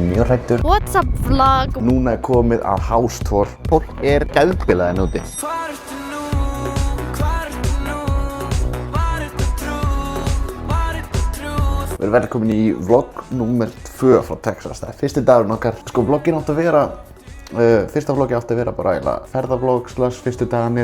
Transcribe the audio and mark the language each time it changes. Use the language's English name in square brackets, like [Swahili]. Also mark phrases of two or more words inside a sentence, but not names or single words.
[Icelandic] mjög hræddur. [English] What's up vlog? [Icelandic] Núna komið að [English] house tour. [Icelandic] Fólk geðbilað úti. Við erum velkomin í vlogg númer 2 frá Texas. Það fyrsti dagurinn okkar. Sko, vlogginn átti að vera, fyrsta vloggi átti að vera bara eiginlega ferðavlogg / fyrstu dagarnir.